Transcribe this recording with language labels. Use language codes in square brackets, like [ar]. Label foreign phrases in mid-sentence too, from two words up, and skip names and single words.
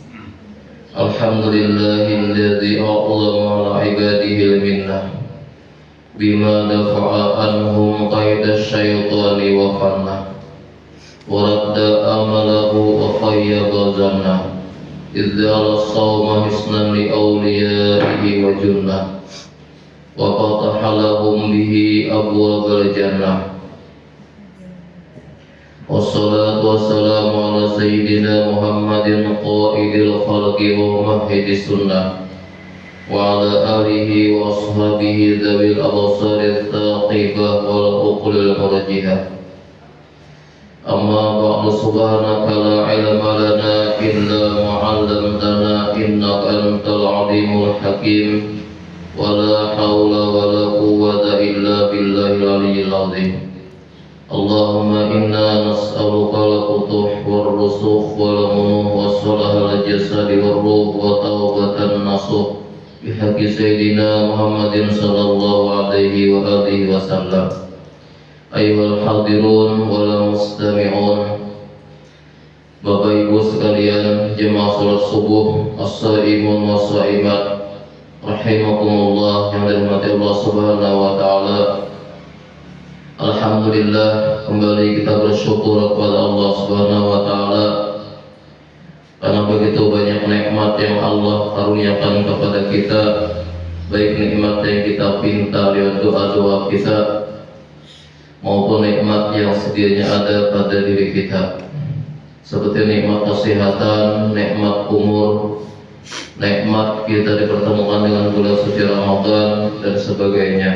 [ar] الحمد لله الذي أعلم على عباده المنة بما دفع عنهم كيد الشيطان وفنه ورد أمله وخيب ظنه إذ الصوم حصنا لأوليائه وجنة وفتح لهم به أبواب الجنة. والصلاة والسلام على سيدنا محمد قائد الخلق وموحد السنة وعلى آله وأصحابه ذوي الأبصار الثاقبة والعقول المرجحة. أما بعد سبحانك لا علم لنا إلا ما علمتنا إنك أنت العليم الحكيم ولا حول ولا قوة إلا بالله العلي العظيم. اللهم إنا نسألك الفتوح والرسوخ والمنوح والصلاح الجسد والروح وتوبة نصوح بحق سيدنا محمد صلى الله عليه وآله وسلم. أيها الحاضرون والمستمعون, [id] Bapak Ibu sekalian jemaah salat subuh, [ar] الصائمون والصائمات رحمكم الله [id] yang dirahmati Allah [ar] سبحانه وتعالى. [id] Alhamdulillah, kembali kita bersyukur kepada Allah [ar] سبحانه وتعالى [id] karena begitu banyak nikmat yang Allah karuniakan kepada kita, baik nikmat yang kita pinta lewat doa-doa kita maupun nikmat yang sedianya ada pada diri kita, seperti nikmat kesehatan, nikmat umur, nikmat kita dipertemukan dengan bulan suci Ramadan dan sebagainya.